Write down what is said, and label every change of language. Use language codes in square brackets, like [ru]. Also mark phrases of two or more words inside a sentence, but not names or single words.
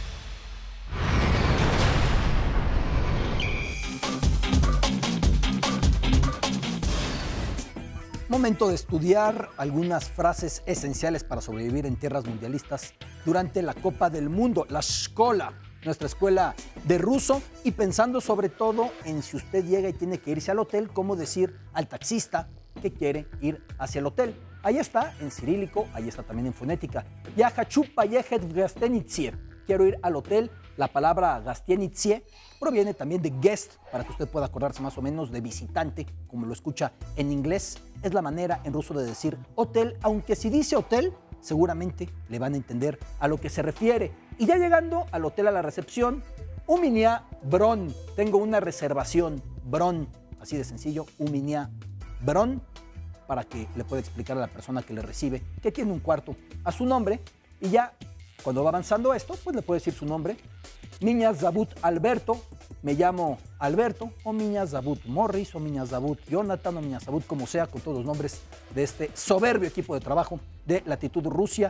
[es] Momento de estudiar algunas frases esenciales para sobrevivir en tierras mundialistas durante la Copa del Mundo, la Shkola, nuestra escuela de ruso, y pensando sobre todo en si usted llega y tiene que irse al hotel, cómo decir al taxista que quiere ir hacia el hotel. Ahí está en cirílico, ahí está también en fonética. [ru] Ya хочу поехать в гостиницу. [es] Quiero ir al hotel. La palabra гостиница proviene también de guest, para que usted pueda acordarse más o menos de visitante, como lo escucha en inglés. Es la manera en ruso de decir hotel, aunque si dice hotel, seguramente le van a entender a lo que se refiere. Y ya llegando al hotel, a la recepción, [ru] у меня бронь, [es] tengo una reservación, bron, así de sencillo, [ru] у меня bron, [es] para que le pueda explicar a la persona que le recibe que tiene un cuarto a su nombre, y ya cuando va avanzando esto, pues le puede decir su nombre. [ru] Меня зовут [es] Alberto, me llamo Alberto, o [ru] Меня зовут [es] Morris, o [ru] Меня зовут [es] Jonathan, o [ru] Меня зовут, [es] como sea, con todos los nombres de este soberbio equipo de trabajo de Latitud Rusia.